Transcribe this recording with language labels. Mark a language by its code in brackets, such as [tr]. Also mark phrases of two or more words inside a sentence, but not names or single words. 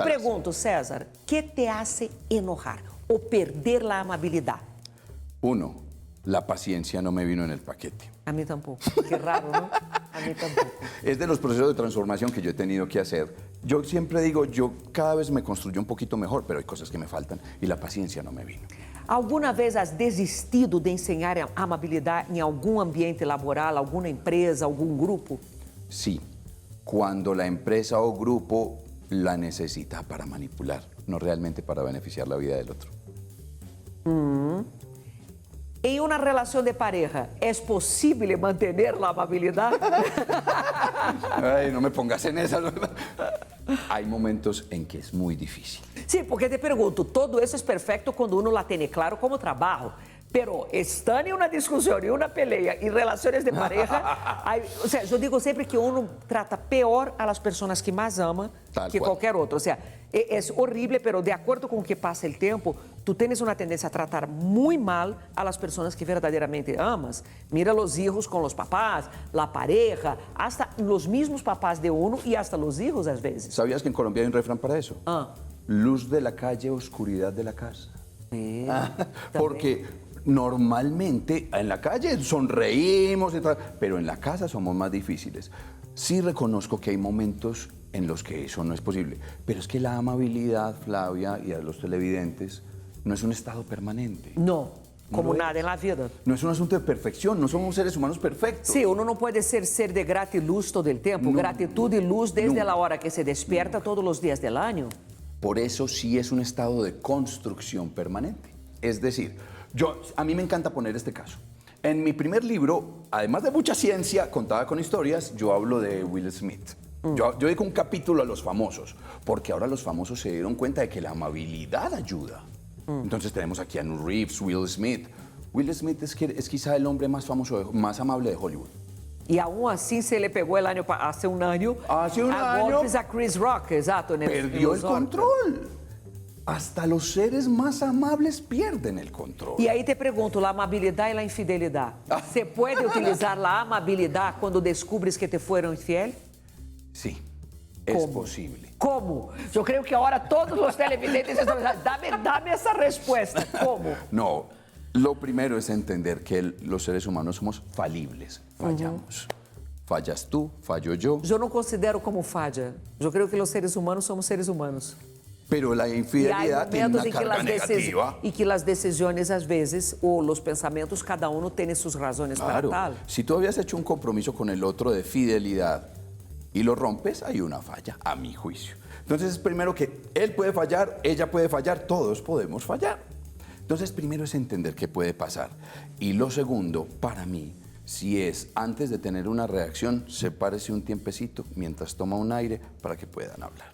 [es] Te pregunto, César, ¿qué te hace enojar o perder la amabilidad? 1, la paciencia no me vino en el paquete. A mí tampoco. Qué raro, ¿no? A mí tampoco. Es de los procesos de transformación que yo he tenido que hacer. Yo siempre digo, yo cada vez me construyo un poquito mejor, pero hay cosas que me faltan y la paciencia no me vino. [pt] Alguma vez has desistido de ensinar a amabilidade em algum ambiente laboral, alguma empresa, algum grupo? [es] Sí, cuando la empresa o grupo la necesita para manipular, no realmente para beneficiar la vida del otro. [pt] Em uma relação de pareja, é possível manter a amabilidade? [es] Ay, no me pongas en esa. Hay momentos en que es muy difícil. [pt] Sim, porque te pergunto, todo isso é perfeito quando [es] uno la [pt] tem claro como trabalho. [es] Pero estando [pt] em uma discussão, em uma peleia, em relações de pareja, aí, ou seja, eu digo sempre que uno trata pior a las pessoas que mais ama [es] Tal que cual. [pt] qualquer outro. Ou seja, é horrível, pero de acordo com o que passa o tempo, tu tens uma tendência a tratar muito mal a las pessoas que verdadeiramente amas. [es] Mira los hijos com los papás, la pareja, hasta los mismos papás de uno e hasta los hijos [pt] às vezes. [es] ¿Sabías que en Colombia hay un refrán para eso? Ah. Luz de la calle, oscuridad de la casa. [pt] Também. [es] Porque normalmente en la calle sonreímos y tal, pero en la casa somos más difíciles. Sí reconozco que hay momentos en los que eso no es posible, pero es que la amabilidad, Flavia, y a los televidentes, no es un estado permanente. [pt] Não, como Não é. nada na vida. [es] No es un asunto de perfección, no somos seres humanos perfectos. [pt] Sim, uno não pode ser de gratiluz todo o tempo. Não. [es] Gratitud e luz desde Nunca. [pt] a hora que [es] se despierta [pt] todos os dias do ano. [es] Por eso sí es un estado de construcción permanente. Es decir, a mí me encanta poner este caso. En mi primer libro, además de mucha ciencia contada con historias, yo hablo de Will Smith. Yo dedico un capítulo a los famosos, porque ahora los famosos se dieron cuenta de que la amabilidad ayuda. Entonces tenemos aquí a Keanu Reeves, Will Smith. Will Smith es quizá el hombre más famoso, más amable de Hollywood. [pt] E aún assim, se ele pegou [es] el año, hace [pt] um ano, [es] Hace un a año, [pt] golpes a Chris Rock, exato. [es] Perdió el control. Hasta los seres más amables pierden el control. [pt] E aí te pergunto, a amabilidade e a infidelidade. Você pode utilizar a amabilidade quando descubres que te foram infiel? [es] Sí, es ¿Cómo? posible. [pt] Como? Eu creio que agora todos os televidentes estão dizendo, dame essa resposta. Como? [es] No, lo primero es entender que los seres humanos somos falibles, fallamos. Fallas tú, fallo yo, [pt] Eu não considero como falha. Eu creio que os seres humanos somos seres humanos. [es] pero la [pt] E há [es] infidelidad tiene [pt] momentos [es] una [pt] em que [es] carga negativa. [pt] as decisões, às vezes, ou os pensamentos, cada um tem suas razões [es] Claro, [pt] para tal. [es] si tú habías hecho un compromiso con el otro de fidelidad y lo rompes, hay una falla, a mi juicio. Entonces, primero que él puede fallar, ella puede fallar, todos podemos fallar. Entonces, primero es entender qué puede pasar. Y lo segundo, para mí, si es antes de tener una reacción, sepárese un tiempecito mientras toma un aire para que puedan hablar.